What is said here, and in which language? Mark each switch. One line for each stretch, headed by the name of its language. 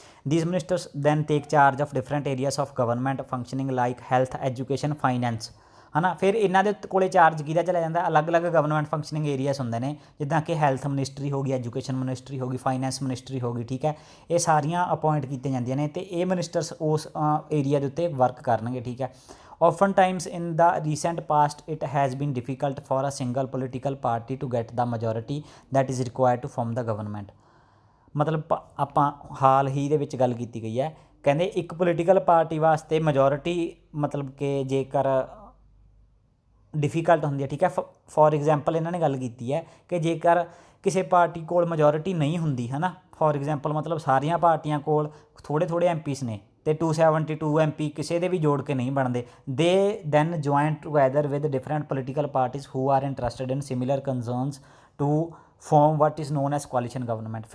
English: these ministers then take charge of different areas of government functioning like health, education, finance,
Punjabi: ਹੈ ਨਾ। ਫਿਰ ਇਹਨਾਂ ਦੇ ਕੋਲੇ ਚਾਰਜ ਕਿਹਦਾ ਚਲਾ ਜਾਂਦਾ, ਅਲੱਗ-ਅਲੱਗ ਗਵਰਨਮੈਂਟ ਫੰਕਸ਼ਨਿੰਗ ਏਰੀਆਸ ਹੁੰਦੇ ਨੇ, ਜਿੱਦਾਂ ਕਿ ਹੈਲਥ ਮਿਨਿਸਟਰੀ ਹੋ ਗਈ, ਐਜੂਕੇਸ਼ਨ ਮਿਨਿਸਟਰੀ ਹੋ ਗਈ, ਫਾਈਨੈਂਸ ਮਿਨਿਸਟਰੀ ਹੋ ਗਈ, ਠੀਕ ਹੈ, ਇਹ ਸਾਰੀਆਂ ਅਪੁਆਇੰਟ ਕੀਤੀਆਂ ਜਾਂਦੀਆਂ ਨੇ ਅਤੇ ਇਹ ਮਿਨਿਸਟਰਸ ਉਸ ਏਰੀਆ ਦੇ ਉੱਤੇ ਵਰਕ ਕਰਨਗੇ, ਠੀਕ ਹੈ।
English: Often times in the recent past it has been difficult for a single political party to get the majority that is required to form the government।
Punjabi: ਮਤਲਬ ਆਪਾਂ ਹਾਲ ਹੀ ਦੇ ਵਿੱਚ ਗੱਲ ਕੀਤੀ ਗਈ ਹੈ, ਕਹਿੰਦੇ ਇੱਕ ਪੋਲੀਟੀਕਲ ਪਾਰਟੀ ਵਾਸਤੇ ਮੈਜੋਰਿਟੀ ਮਤਲਬ ਕਿ ਜੇਕਰ ਡਿਫੀਕਲਟ ਹੁੰਦੀ ਹੈ, ਠੀਕ ਹੈ।
English: for example
Punjabi: ਇਹਨਾਂ ਨੇ ਗੱਲ ਕੀਤੀ ਹੈ ਕਿ ਜੇਕਰ ਕਿਸੇ ਪਾਰਟੀ ਕੋਲ ਮੈਜੋਰਿਟੀ ਨਹੀਂ ਹੁੰਦੀ, ਹੈ ਨਾ, ਫੋਰ ਐਗਜ਼ਾਮਪਲ ਮਤਲਬ ਸਾਰੀਆਂ ਪਾਰਟੀਆਂ ਕੋਲ ਥੋੜ੍ਹੇ ਐਮਪੀਸ ਨੇ ਅਤੇ 272 ਐਮਪੀ ਕਿਸੇ ਦੇ ਵੀ ਜੋੜ ਕੇ ਨਹੀਂ ਬਣਦੇ,
English: They then join together with different political parties who are interested in similar concerns to form what is known as coalition government.